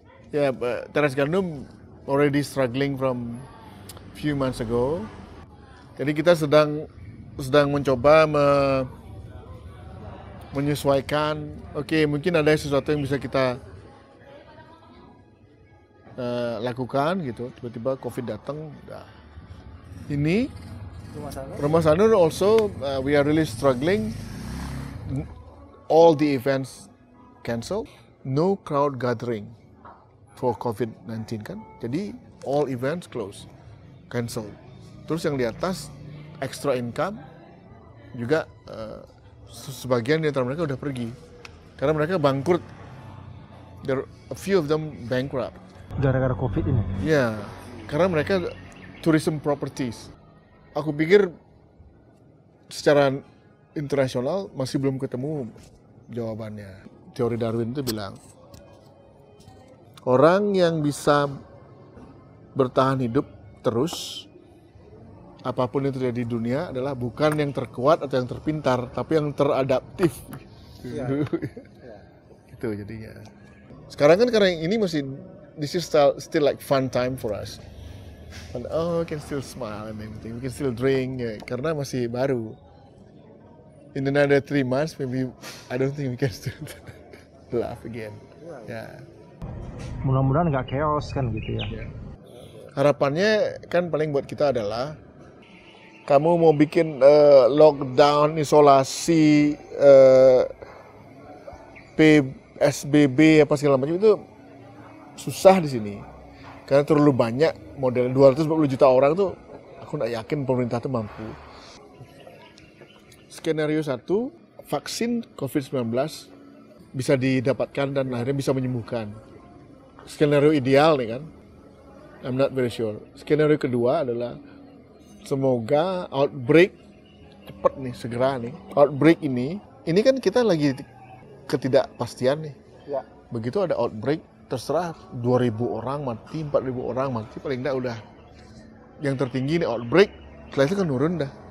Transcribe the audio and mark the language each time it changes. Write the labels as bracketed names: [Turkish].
[English] Ya, Teras Gandum already struggling from few months ago. [Indonesian] Jadi kita sedang mencoba menyesuaikan. Oke, mungkin ada sesuatu yang bisa kita lakukan gitu. Tiba-tiba COVID datang. Nah. [English] Ini Rumah Sanur also we are really struggling. All the events cancelled, no crowd gathering for COVID-19 kan. Jadi all events close, cancelled. [Indonesian] Terus yang di atas extra income juga sebagian di antara mereka udah pergi karena mereka bangkrut. [English] There a few of them bankrupt. [Indonesian] Gara-gara COVID ini? Ya, karena mereka tourism properties. Aku pikir secara internasional masih belum ketemu jawabannya. Teori Darwin itu bilang, orang yang bisa bertahan hidup terus, apapun yang terjadi di dunia adalah bukan yang terkuat atau yang terpintar, tapi yang teradaptif. Gitu jadinya. Sekarang kan karena ini masih, [English] this is still like fun time for us. And, we can still smile and everything, we can still drink, [Indonesian] ya, karena masih baru. [English] In another 3 months, maybe I don't think we can still laugh again. [Indonesian] Ya. Mudah-mudahan nggak chaos kan gitu ya. Harapannya kan paling buat kita adalah kamu mau bikin lockdown, isolasi, PSBB apa segala macam itu susah di sini. Karena terlalu banyak model 240 juta orang tuh, aku nggak yakin pemerintah tuh mampu. Skenario 1, vaksin COVID-19 bisa didapatkan dan akhirnya bisa menyembuhkan. Skenario ideal nih kan, [English] I'm not very sure. [Indonesian] Skenario kedua adalah semoga outbreak cepat nih, segera nih. Outbreak ini kan kita lagi ketidakpastian nih. Ya. Begitu ada outbreak, terserah 2.000 orang mati, 4.000 orang mati, paling enggak udah yang tertinggi nih outbreak, setelah itu kan turun dah.